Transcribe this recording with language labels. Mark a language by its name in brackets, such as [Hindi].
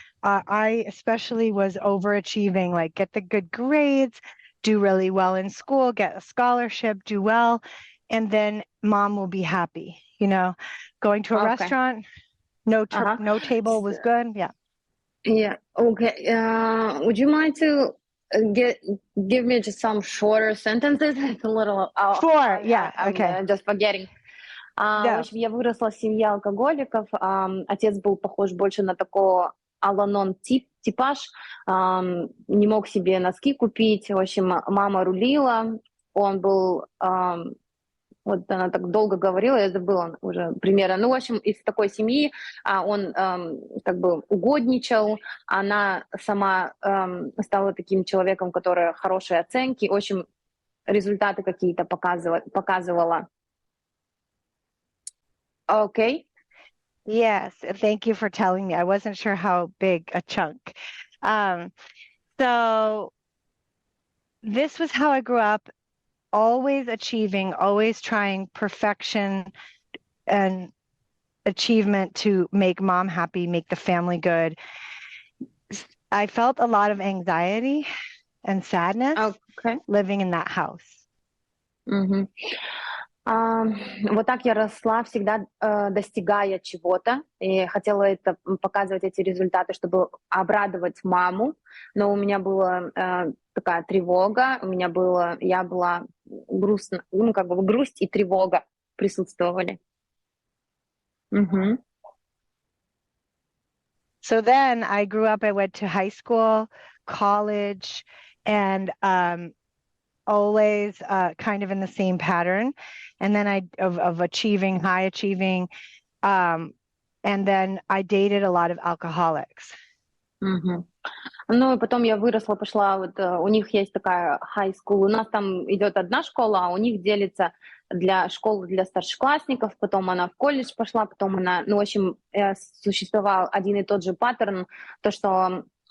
[English] I especially was overachieving, like get the good grades, do really well in school, get a scholarship, do well, and then mom will be happy. Going to a restaurant, no table was good. Yeah. Yeah. Okay. Would you mind to give me just some shorter sentences? It's a little. Sure. Yeah. I'm Okay. Just forgetting. [Russian] В общем, я выросла в семье алкоголиков. Отец был похож больше на такого Ал-Анон типаж. Не мог себе носки купить. В общем, мама рулила. Он был... Вот она так долго говорила, я забыла уже примерно. В общем, из такой семьи он как бы угодничал. Она сама стала таким человеком, который хорошие оценки. В общем, результаты какие-то показывала. [English] Okay. Yes, thank you for telling me. I wasn't sure how big a chunk. So this was how I grew up, always achieving, always trying perfection and achievement to make mom happy, make the family good. I felt a lot of anxiety and sadness living in that house. Mm-hmm. [Russian] Вот так я росла, всегда достигая чего-то, и хотела показывать эти результаты, чтобы обрадовать маму, но у меня была такая тревога, я была грустна, как бы грусть и тревога присутствовали. Mm-hmm. [English] So then I grew up, I went to high school, college, and always kind of in the same pattern. And then of achieving, high achieving. And then I dated a lot of alcoholics. Mm-hmm. [Russian] Ну и потом я выросла, пошла, у них есть такая high school, у нас там идет одна школа, а у них делится школы для старшеклассников, потом она в колледж пошла, потом она, в общем, существовал один и тот же паттерн, то, что